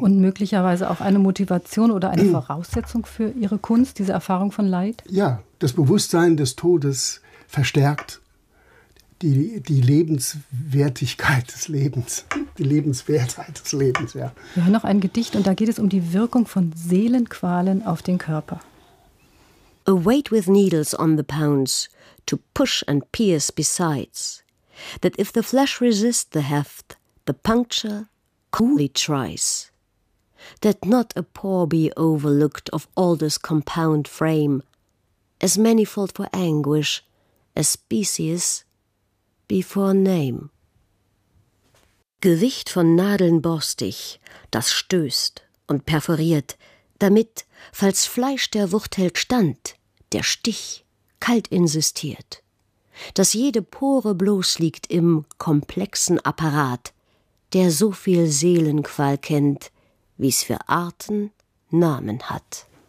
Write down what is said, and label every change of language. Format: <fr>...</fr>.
<de>Und möglicherweise auch eine Motivation oder eine Voraussetzung für ihre Kunst, diese Erfahrung von Leid? Ja, das Bewusstsein des Todes verstärkt die Lebenswertigkeit des Lebens, die Lebenswertheit des Lebens, ja. Wir haben noch ein Gedicht, und da geht es um die Wirkung von Seelenqualen auf den Körper.</de> <en>A weight with needles on the pounds, to push and pierce besides, that if the flesh resist the heft, the puncture coolly tries. That not a paw be overlooked of all this compound frame, as manifold for anguish, as species before name.</en> <de>Gewicht von Nadeln borstig, das stößt und perforiert, damit, falls Fleisch der Wucht hält stand, der Stich kalt insistiert. Dass jede Pore bloß liegt im komplexen Apparat, der so viel Seelenqual kennt, wie's für Arten Namen hat.</de>